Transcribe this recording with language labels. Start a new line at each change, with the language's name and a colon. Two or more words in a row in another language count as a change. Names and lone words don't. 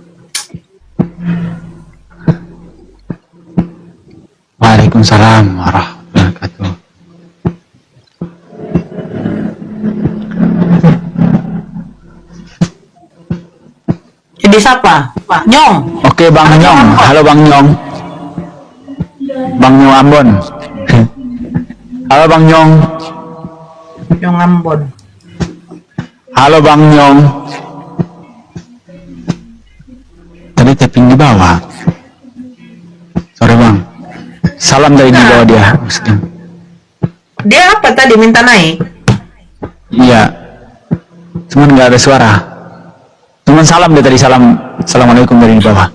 Arabic: وعليكم السلام ورحمة الله وبركاته.
Indonesian: Jadi siapa? Pak Nyong. Oke Bang Nyong, halo Bang Nyong. Bang Nyong Ambon. Halo Bang Nyong. Nyong Ambon. Halo Bang Nyong. Tadi tapping di bawah. Sorry Bang. Salam dari di bawah dia. Dia apa tadi minta naik? Iya. Cuman nggak ada suara. Cuman salam dia tadi, salam. Assalamualaikum dari di bawah.